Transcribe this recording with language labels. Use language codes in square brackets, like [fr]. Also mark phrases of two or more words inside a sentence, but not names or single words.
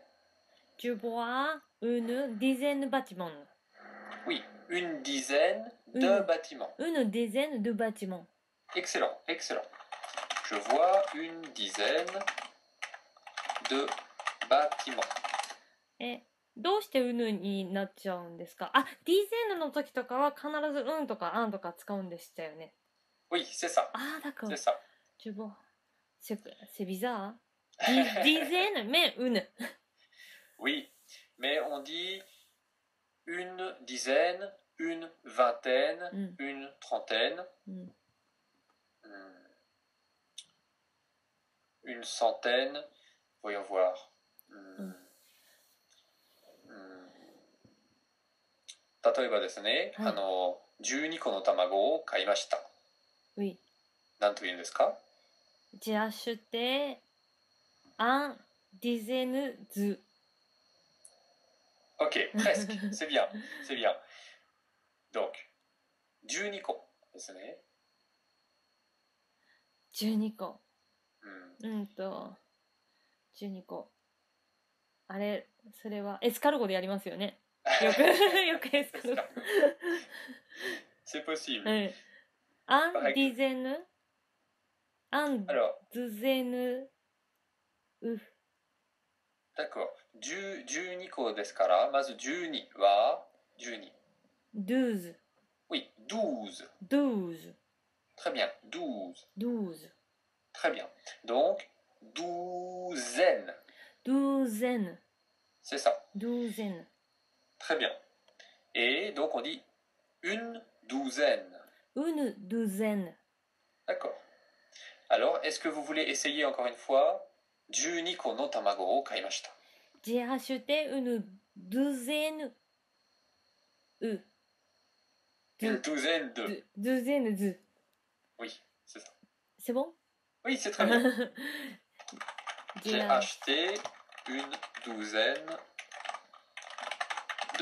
[fr] Je vois une dizaine de bâtiments. Oui, une dizaine de Une, bâtiments. une dizaine de bâtiments. Excellent, excellent. Je vois une dizaine de bâtiments. [ja] どうしてうぬになっちゃうんですか？あ、ディゼンヌの時とかは必ずうんとかあんとか使うんでしたよね。 [fr] Oui, c'est ça. Ah, d'accord. C'est ça. Je vois. C'est bizarre. Dizaine, mais une. Oui, mais on dit une dizaine, une vingtaine, une trentaine, une centaine. Voyons voir. [ja] 例えばですね、はい 12個の卵を買いました。 [fr] Oui. [ja] 何と言うんですか？ [fr] J'ai acheté un dizaine de. Ok, presque. C'est bien, c'est bien. [ja] Donc, 12 個ですね。 12個。12個。あれ、それはエスカルゴでやりますよね。よくエスカルゴ。 [fr] C'est possible. Un dizaine, un Alors, douzaine, [ja] d'accord. 12 個ですから、まず12は12。 [fr] douze, Oui, 12. douze, Très bien, 12. douze, Très bien. Donc, douzaine. douzaine, C'est ça. douzaine. Très bien. Et donc, on dit une douzaine. Une douzaine. D'accord. Alors, est-ce que vous voulez essayer encore une fois? [ja] 12 個の卵を買いました。 [fr] J'ai acheté une douzaine. Une douzaine de. Douzaine de. Oui, c'est ça. C'est bon? Oui, c'est très bien. J'ai acheté une douzaine de.